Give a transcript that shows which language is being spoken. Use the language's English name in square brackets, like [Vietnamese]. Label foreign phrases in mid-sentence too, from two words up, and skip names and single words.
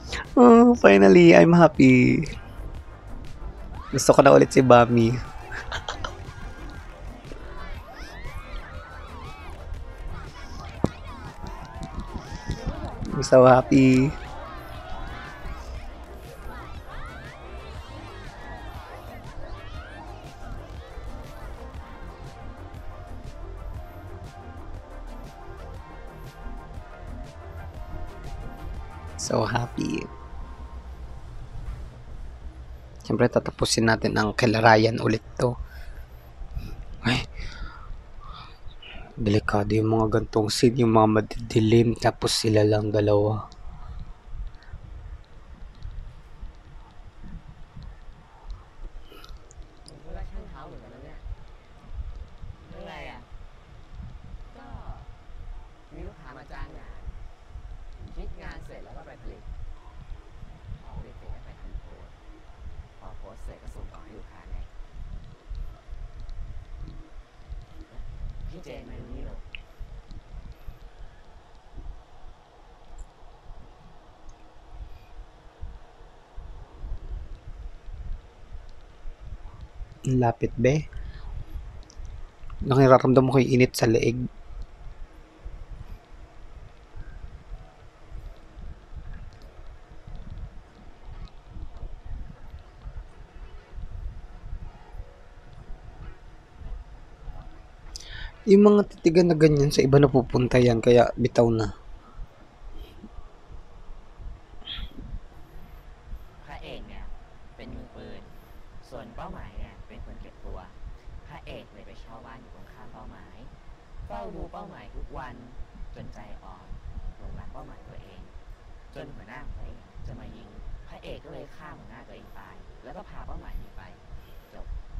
[English] Oh, finally, I'm happy. [Filipino] Gusto ko na ulit si Bami. [English] I'm so happy. So happy. [Filipino] Siyempre, tatapusin natin ang kila Ryan ulit to. Ay, delikado yung mga gantong scene, yung mga madidilim, tapos sila lang dalawa. [Thai] ผมก็รักช่างเท้าเหมือนกันนะเนี่ยเรื่องอะไรอ่ะ ก็มีลูกค้ามาจ้างงาน คิดงานเสร็จแล้วก็ไปผลิตพอผลิตเสร็จก็ไปทำโพสต์พอโพสต์เสร็จก็ส่งต่อให้ลูกค้าไงพี่เจนมาดูนี่หรอ [Filipino] Ang lapit be. Nakiraramdam ko yung init sa leeg. Yung mga titigan na ganyan, sa iba na pupunta yan, kaya bitaw na. [Thai] พระเอกเนี่ยเป็นมือปืน ส่วนเป้าหมายเนี่ยเป็นคนเก็บตัว พระเอกเลยไปเช่าบ้านอยู่ตรงข้ามเป้าหมาย เฝ้าดูเป้าหมายทุกวันจนใจอ่อนหลงรักเป้าหมายตัวเอง จนหัวหน้าของตัวเองจะมายิง พระเอกก็เลยฆ่าหัวหน้าตัวเองตาย แล้วก็พาเป้าหมายหนีไปจบ